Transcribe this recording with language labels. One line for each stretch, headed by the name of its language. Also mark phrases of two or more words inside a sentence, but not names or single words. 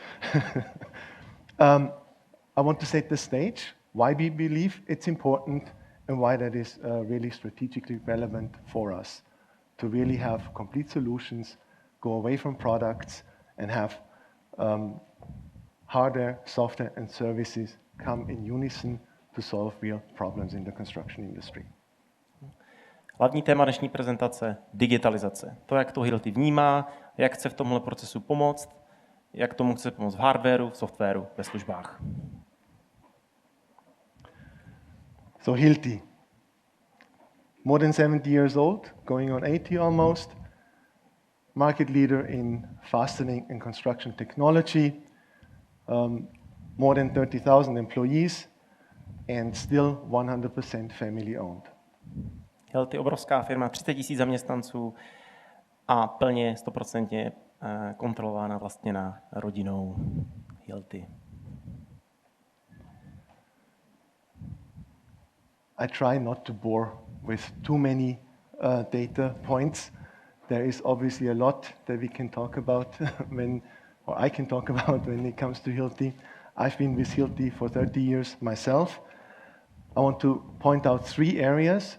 English: I want to set the stage, why we believe it's important and why that is really strategically relevant for us to really have complete solutions, go away from products, and have hardware, software, and services come in unison to solve real problems in the construction industry.
Czech: Hlavní téma dnešní prezentace – digitalizace. To, jak to Hilti vnímá, jak chce v tomhle procesu pomoct, jak tomu chce pomoct v hardwareu, v softwaru, ve službách.
English: So Hilti, more than 70 years old, going on 80 almost, market leader in fastening and construction technology, more than 30,000 employees, and still 100% family owned.
Czech: Hilti, obrovská firma, 30 000 zaměstnanců a plně 100% kontrolována vlastně na rodinou Hilti.
English: I try not to bore with too many data points. There is obviously a lot that we can talk about I can talk about when it comes to Hilti. I've been with Hilti for 30 years myself. I want to point out three areas.